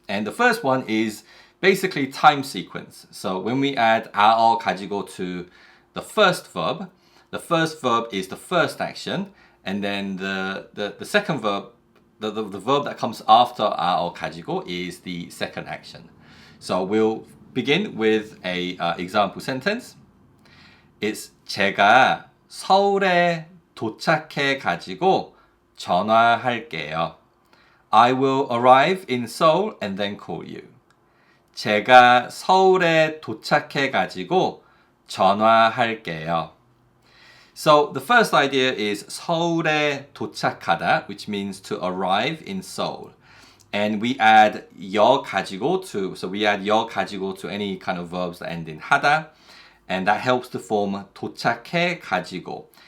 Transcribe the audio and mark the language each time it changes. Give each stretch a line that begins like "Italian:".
English: And the first one is basically time sequence. So when we add or 가지고 to the first verb is the first action, and then the second verb, the verb that comes after or 가지고 is the second action. So we'll begin with a example sentence.
Korean: It's 제가 서울에 도착해 가지고 전화할게요.
English: I will arrive in Seoul and then call you.
Korean: 제가 서울에 도착해 가지고 전화할게요.
English: So the first idea is
Korean: 서울에 도착하다,
English: which means to arrive in Seoul. And we add 여 가지고 to any kind of verbs that end in 하다, and that helps to form 도착해 가지고.